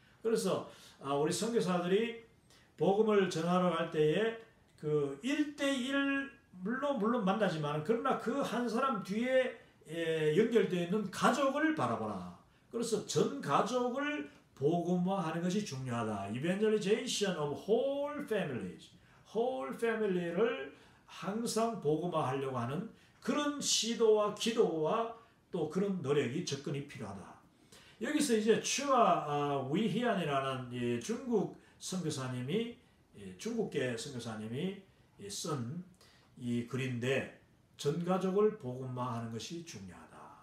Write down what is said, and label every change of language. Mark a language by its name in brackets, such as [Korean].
[Korean] 그래서 우리 선교사들이 복음을 전하러 갈 때에 그 1대1 물론 만나지만 그러나 그 한 사람 뒤에 연결되어 있는 가족을 바라보라. 그래서 전 가족을 복음화하는 것이 중요하다. [English] Evangelization of whole families. whole family [Korean] 를 항상 복음화하려고 하는 그런 시도와 기도와 또 그런 노력이 접근이 필요하다. 여기서 이제 추아 위희안이라는 중국 선교사님이, 중국계 선교사님이 쓴 이 글인데, 전 가족을 복음화하는 것이 중요하다.